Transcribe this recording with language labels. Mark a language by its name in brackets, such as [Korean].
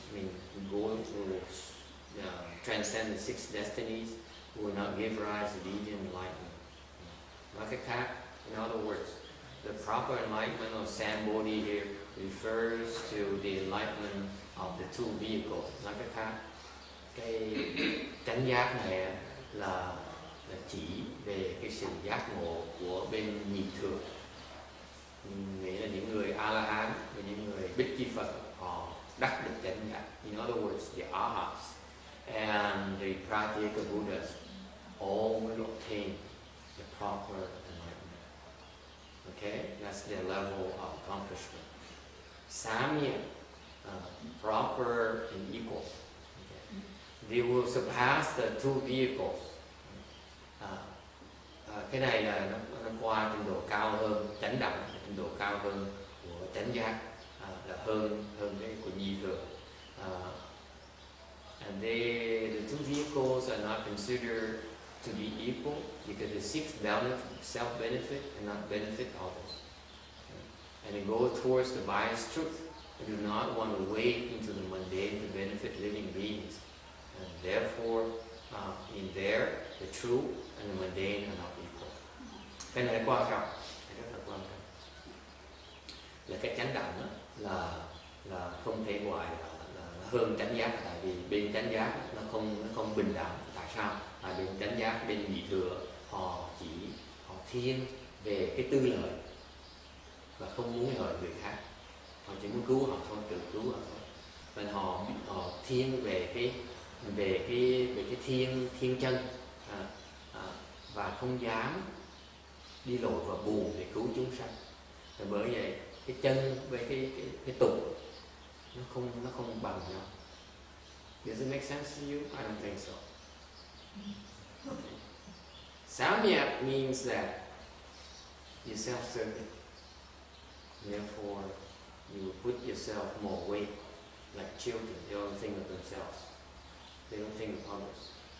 [English] I mean, go to transcend the 6 destinies, will not give rise to deviant enlightenment. [Vietnamese] Nói cách khác, [English] in other words, the proper enlightenment of Sambodhi here refers to the enlightenment of the 2 vehicles. [Vietnamese] Nói cách khác, cái chánh giác này là chỉ về cái sự giác ngộ của bên nhị thừa, nghĩa là những người A La Hán và những người Bích Chi Phật họ đắc được chánh giác. [English] In other words, the Arhats and the Pratyeka Buddhas all will obtain the proper enlightenment. Okay, that's their level of accomplishment. Samya, proper and equal. Okay. They will surpass the 2 vehicles. [Vietnamese] Cái này là nó qua trình độ cao hơn, chánh đẳng là trình độ cao hơn của chánh giác, là hơn cái của nhi thừa. [English] And the 2 vehicles are not considered to be equal because they seek self-benefit and not benefit others. And they go towards the biased truth. They do not want to wade into the mundane to benefit living beings. And therefore, in there, the true and the mundane are not equal. [Vietnamese] Cái này quan trọng, rất là quan trọng. Là cái chánh đẳng là không thể gọi là hơn chánh giác, tại vì bên chánh giác nó không bình đẳng. Tại sao? Tại bên chánh giác, bên nhị thừa họ thiên về cái tư lợi và không muốn lợi người khác. Họ chỉ muốn cứu họ thôi, tự cứu họ thôi. Nên họ thiên về cái thiên chân, và không dám đi lội vào buồn để cứu chúng sanh. Và bởi vậy cái chân với cái tục nó không bằng nhau. [English] Does it make sense to you? I don't think so. Okay. Samyak means that you're self-serving. Therefore, you put yourself more weight, like children. They only think of themselves. They don't think of others.